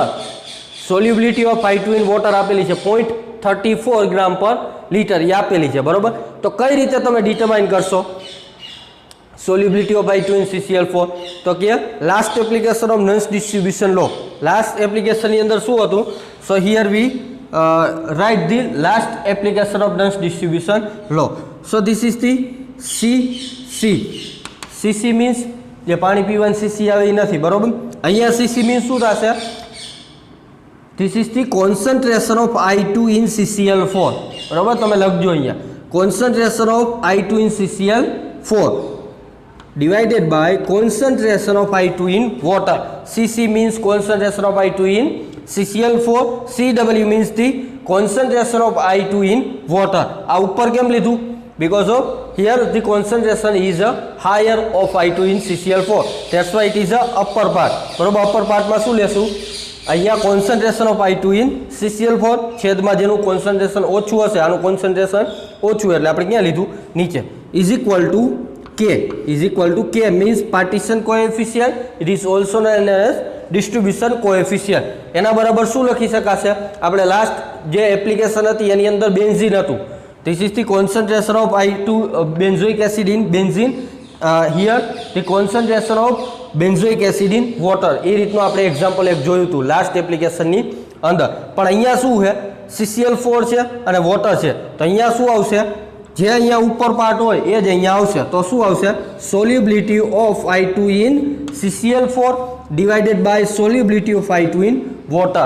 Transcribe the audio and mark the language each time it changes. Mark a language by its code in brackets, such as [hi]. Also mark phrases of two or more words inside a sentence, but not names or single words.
[en] solubility of I2 in water [gu] આપેલી છે 0.34 [en] gram per litre [gu] એ આપેલી છે. બરોબર? તો કઈ રીતે તમે ડિટરમાઇન કરશો [en] solubility of I2 in CCl4? [gu] તો કે [en] last application of Nernst distribution law. [gu] લાસ્ટ એપ્લિકેશનની અંદર શું હતું? [en] so here we write the last application of Nernst distribution law. So this is the CC. CC means [gu] જે પાણી પીવાનું CC આવે એ નથી. [en] બરોબર? [gu] અહીંયા CC means શું થશે? [en] This is the concentration of I2 in CCl4. [gu] બરોબર? તમે લખજો અહીંયા [en] concentration of I2 in CCl4 divided by concentration of I2 in water. CC means concentration of I2 in CCl4. CW means the concentration of I2 in water. [gu] આ ઉપર કેમ લીધું? [en] Because of here the concentration is a higher of I2 in CCl4. That's why it is a upper part. [gu] બરોબર? [en] upper part [gu] માં શું લેશું? અહીંયા [en] concentration of I2 in CCl4 [gu] છેદમાં જેનું concentration ઓછું હશે આનું concentration ઓછું એટલે આપણે ક્યાં લીધું? નીચે [en] is equal to K. Is equal to K means partition coefficient. It is also known as distribution coefficient. [gu] એના બરાબર શું લખી શકાશે? આપણે લાસ્ટ જે એપ્લિકેશન હતી એની અંદર બેન્ઝીન હતું. [en] This is the concentration of I2 benzoic acid in benzene. Here the concentration of benzoic acid in water. [gu] એ રીતનું આપણે એક્ઝામ્પલ એક જોયું હતું લાસ્ટ એપ્લિકેશનની અંદર. પણ અહીંયા શું છે? CCl4 છે અને વોટર છે. તો અહીંયા શું આવશે? જે અહીંયા ઉપર પાર્ટ હોય એ જ અહીંયા આવશે. તો શું આવશે? [en] solubility of I2 in CCl4 divided by solubility of I2 in water.